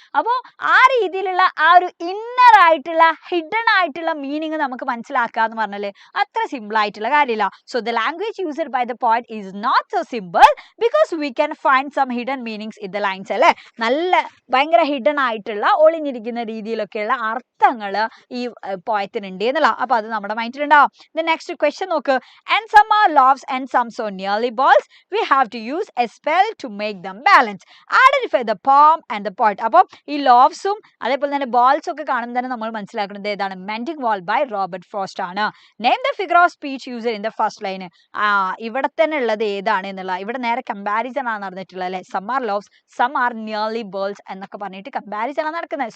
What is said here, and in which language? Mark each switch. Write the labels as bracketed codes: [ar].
[ml] അപ്പോൾ ആ രീതിയിലുള്ള ആ ഒരു ഇന്നർ ആയിട്ടുള്ള ഹിഡൻ ആയിട്ടുള്ള മീനിങ് നമുക്ക് മനസ്സിലാക്കുക എന്ന് പറഞ്ഞാല് അത്ര സിമ്പിൾ ആയിട്ടുള്ള കാര്യമില്ല. [en] So the language used by the poet is not so simple because we can find some hidden meanings in the lines അല്ലെ. [ml] നല്ല ഭയങ്കര ഹിഡൻ ആയിട്ടുള്ള ഒളിഞ്ഞിരിക്കുന്ന രീതിയിലൊക്കെയുള്ള അർത്ഥങ്ങൾ ഈ പോയത്തിനുണ്ട് എന്നുള്ള. അപ്പൊ അത് നമ്മുടെ മൈൻഡിലുണ്ടാവും. ദ നെക്സ്റ്റ് ക്വസ്റ്റ്യൻ നോക്ക്. [en] And some are loaves and some so nearly balls, we have to use a spell to make them balance. Identify the poem and the poet. [ml] അപ്പോൾ ഈ ലോവ്സും അതേപോലെ തന്നെ ബോൾസും ഒക്കെ കാണുമ്പോൾ തന്നെ നമ്മൾ മനസ്സിലാക്കുന്നത് ഏതാണ്, mending wall by Robert frost ആണ്. [en] Name the figure of speech user in the first line. [ml] ഇവിടെ തന്നെ ഉള്ളത് ഏതാണ് എന്നുള്ള. ഇവിടെ നേരെ കമ്പാരിസൺ ആണ് നടന്നിട്ടുള്ളത് അല്ലെ. [en] some are loaves, some are nearly balls [ml] എന്നൊക്കെ പറഞ്ഞിട്ട് കമ്പാരിസൺ ആണ് നടക്കുന്നത്.